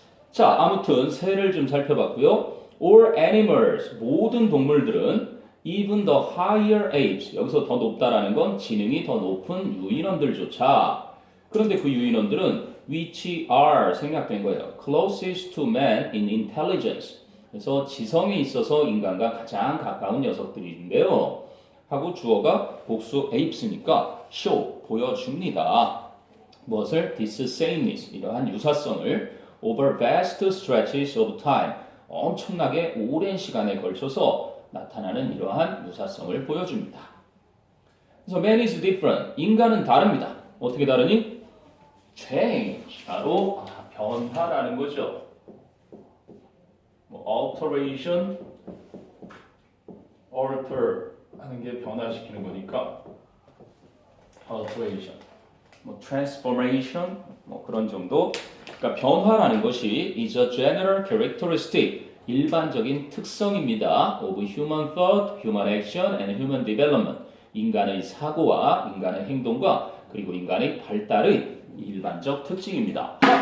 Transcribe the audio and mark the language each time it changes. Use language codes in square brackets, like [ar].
[ko] 자, 아무튼 새를 좀 살펴봤고요. [en] All animals, [ko] 모든 동물들은 [en] even the higher apes, [ko] 여기서 더 높다라는 건 지능이 더 높은 유인원들조차. 그런데 그 유인원들은 which are 생략된 거예요. [en] closest to man in intelligence. [ko] 그래서 지성에 있어서 인간과 가장 가까운 녀석들인데요. 하고 주어가 복수 apes니까 show, 보여줍니다. 무엇을? [en] this sameness, [ko] 이러한 유사성을 [en] over vast stretches of time, [ko] 엄청나게 오랜 시간에 걸쳐서 나타나는 이러한 유사성을 보여줍니다. 그래서 [en] man is different, [ko] 인간은 다릅니다. 어떻게 다르니? change, 바로 변화라는 거죠. alteration, alter 하는 게 변화시키는 거니까 alteration, transformation, 그런 정도. 그러니까 변화라는 것이 [en] is a general characteristic, [ko] 일반적인 특성입니다. [en] of human thought, human action, and human development. [ko] 인간의 사고와 인간의 행동과 그리고 인간의 발달의 일반적 특징입니다.